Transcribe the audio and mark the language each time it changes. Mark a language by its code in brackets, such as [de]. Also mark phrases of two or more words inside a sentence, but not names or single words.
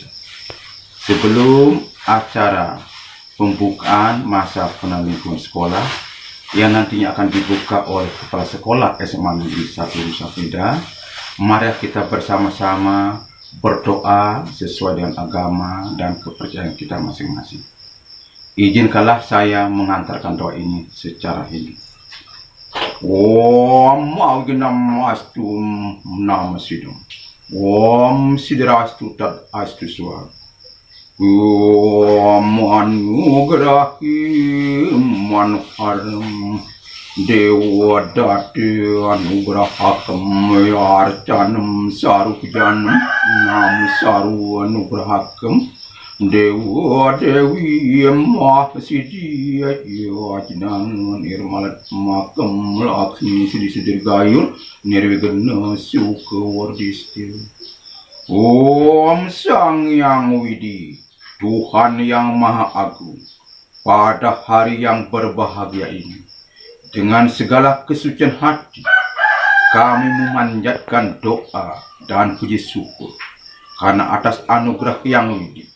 [id] Sebelum acara pembukaan masa penelitian sekolah yang nantinya akan dibuka oleh Kepala Sekolah SMA Negeri 1 Nusa Penida, mari kita bersama-sama berdoa sesuai dengan agama dan kepercayaan kita masing-masing. Izinkanlah saya mengantarkan doa ini secara Hindu. [sa] Om Agnam Astu Nama Sidam. Om Sidrastu Tad Astu Swar. Om Anugrahi Manharam. Dewa Dati Anugrahakam Arcanam Sarukjanam Nam Saru Anugrahakam Dewa Dewi Mahasidi Yajnan Nirmalat Makam Lakshmi Sidi Sidir Gayur Nirvigana Suka Wardistil. [id] Om Sang Yang Widi, Tuhan yang Maha Agung, pada hari yang berbahagia ini, dengan segala kesucian hati, kami memanjatkan doa dan puji syukur karena atas anugerah yang widi.